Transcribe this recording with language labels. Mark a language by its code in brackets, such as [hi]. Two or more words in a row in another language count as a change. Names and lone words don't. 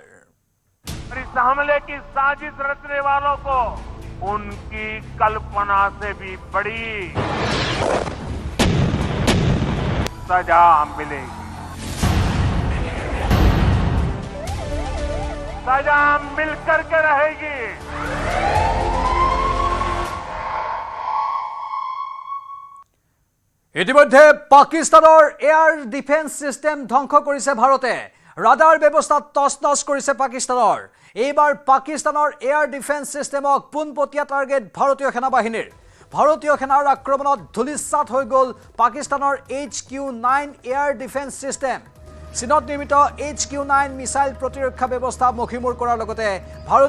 [hi] इस हमले की साजिश रचने वालों को उनकी कल्पना से भी बड़ी सजा मिलेगी सजा मिलकर के रहेगी [as] ইতিমধ্যে পাকিস্তানৰ [en] air defence system [as] ধ্বংস কৰিছে ভাৰতে ৰাডাৰ ব্যৱস্থা তছনছ কৰিছে পাকিস্তানৰ এইবাৰ পাকিস্তানৰ এয়াৰ ডিফেন্স সিস্টেমক পোনপটীয়া টাৰ্গেট ভাৰতীয় সেনাবাহিনীৰ ভাৰতীয় সেনাৰ আক্ৰমণত ধুলিসাৎ হৈ গ'ল পাকিস্তানৰ HQ-9 [en] air defence system [as] চীনত নিৰ্মিত HQ-9 মিছাইল প্ৰতিৰক্ষা ব্যৱস্থা মখিমূৰ কৰাৰ লগতে